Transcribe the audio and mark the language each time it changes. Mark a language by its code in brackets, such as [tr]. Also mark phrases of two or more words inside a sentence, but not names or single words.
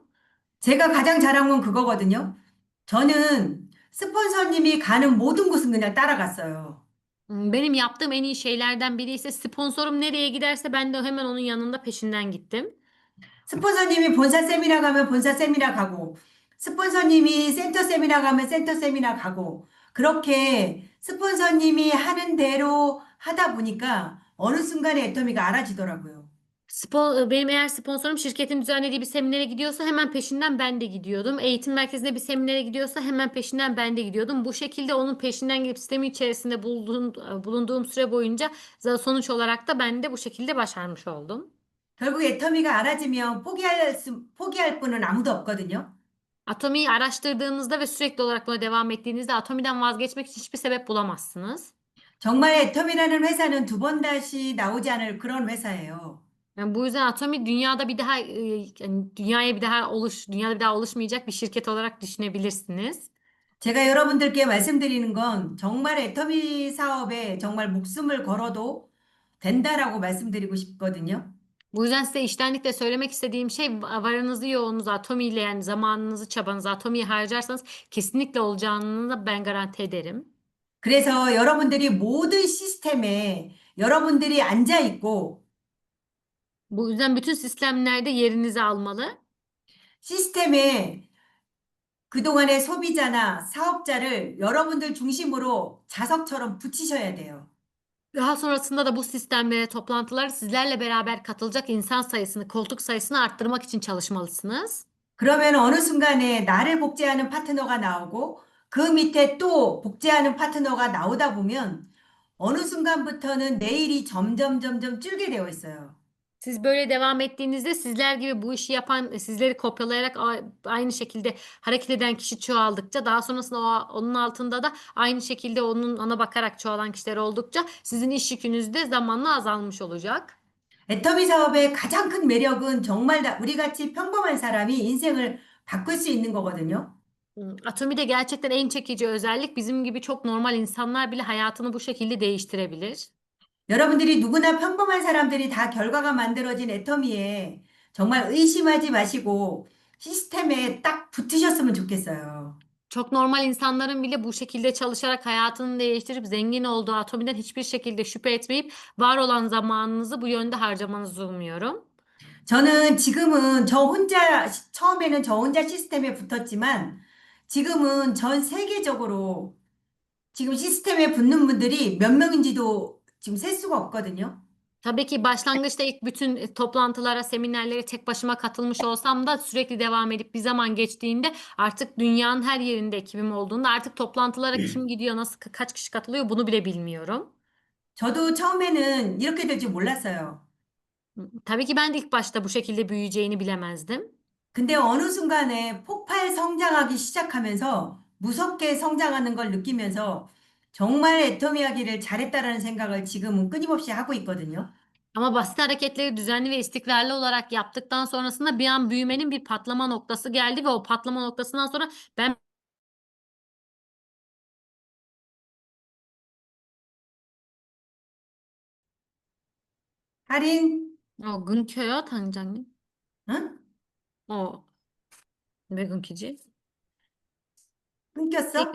[ko] 제가 가장 잘한 건 그거거든요. 저는 스폰서님이 가는 모든 곳은 그냥 따라갔어요. [tr] Benim yaptığım en iyi şeylerden biri ise sponsorum nereye giderse ben de hemen onun yanında peşinden gittim. [ko] 스폰서님이 본사 세미나 가면 본사 세미나 가고, 스폰서님이 센터 세미나 가면 센터 세미나 가고, 그렇게 스폰서님이 하는 대로 하다 보니까 어느 순간에 애터미가 알아지더라고요. [tr] Benim eğer sponsorum şirketin düzenlediği bir seminere gidiyorsa hemen peşinden ben de gidiyordum. Eğitim merkezinde bir seminere gidiyorsa hemen peşinden ben de gidiyordum. Bu şekilde onun peşinden gidip sistemin içerisinde bulunduğum süre boyunca sonuç olarak da ben de bu şekilde başarmış oldum. [ko] 결국 애터미가 알아지면 포기할 분은 아무도 없거든요. [tr] Atomi'yi araştırdığınızda ve sürekli olarak buna devam ettiğinizde Atomi'den vazgeçmek için hiçbir sebep bulamazsınız. [ko] 정말 애터미라는 회사는 두 번 다시 나오지 않을 그런 회사예요. [tr] Yani bu yüzden Atomi dünyada bir daha yani dünyada bir daha oluşmayacak bir şirket olarak düşünebilirsiniz. [ko] 제가 여러분들께 말씀드리는 건 정말 애터미 사업에 정말 목숨을 걸어도 된다라고 말씀드리고 싶거든요. [tr] Bu yüzden size içtenlikle söylemek istediğim şey varınızı yoğunuzu Atomi ile yani zamanınızı çabanızı Atomi'ye harcarsanız kesinlikle olacağını da ben garanti ederim. [ko] 그래서 여러분들이 모든 시스템에 여러분들이 앉아 있고 [tr] Bu yüzden bütün sistemlerde yerinizi almalı. [ko] 시스템에 그동안의 소비자나 사업자를 여러분들 중심으로 자석처럼 붙이셔야 돼요. [tr] Daha sonrasında da bu sistemlere, toplantılara sizlerle beraber katılacak insan sayısını, koltuk sayısını arttırmak için çalışmalısınız. [ko] 그러면 어느 순간에 나를 복제하는 파트너가 나오고 그 밑에 또 복제하는 파트너가 나오다 보면 어느 순간부터는 내일이 점점 줄게 되어 있어요. [tr] Siz böyle devam ettiğinizde sizler gibi bu işi yapan, sizleri kopyalayarak aynı şekilde hareket eden kişi çoğaldıkça daha sonrasında onun altında da aynı şekilde ona bakarak çoğalan kişiler oldukça sizin iş yükünüz de zamanla azalmış olacak. [ko] 애터미 사업의 가장 큰 매력은 정말 우리 같이 평범한 사람이 인생을 바꿀 수 있는 거거든요. [tr] Atomi'de gerçekten en çekici özellik bizim gibi çok normal insanlar bile hayatını bu şekilde değiştirebilir. [ko] 여러분들이 누구나 평범한 사람들이 다 결과가 만들어진 애터미에 정말 의심하지 마시고 시스템에 딱 붙으셨으면 좋겠어요. [tr] Çok normal insanların bile bu şekilde çalışarak hayatını değiştirip zengin olduğu Atomi'den hiçbir şekilde şüphe etmeyip var olan zamanınızı bu yönde harcamanızı umuyorum. [ko] 저는 지금은 저 혼자, 처음에는 저 혼자 시스템에 붙었지만 지금은 전 세계적으로 지금 시스템에 붙는 분들이 몇 명인지도 지금 셀 수가 없거든요. [tr] Tabii ki başlangıçta ilk bütün toplantılara, seminerlere tek başıma katılmış olsam da sürekli devam edip bir zaman geçtiğinde artık dünyanın her yerinde ekibim olduğunda artık toplantılara kim gidiyor, nasıl kaç kişi katılıyor bunu bile bilmiyorum. [ko] 저도 처음에는 이렇게 될 줄 몰랐어요. [tr] Tabii ki ben de ilk başta bu şekilde büyüyeceğini bilemezdim. [ko] 근데 어느 순간에 폭발 성장하기 시작하면서 무섭게 성장하는 걸 느끼면서 정말 애터미 하기를 잘했다라는 생각을 지금은 끊임없이 하고 있거든요. [tr] Ama basit hareketleri düzenli ve istikrarlı olarak yaptıktan sonrasında bir an büyümenin bir patlama noktası geldi ve o patlama noktasından sonra ben [ko] 할인, 끊겨요, 당장님. 응? 어, 왜 끊기지? 끊겼어?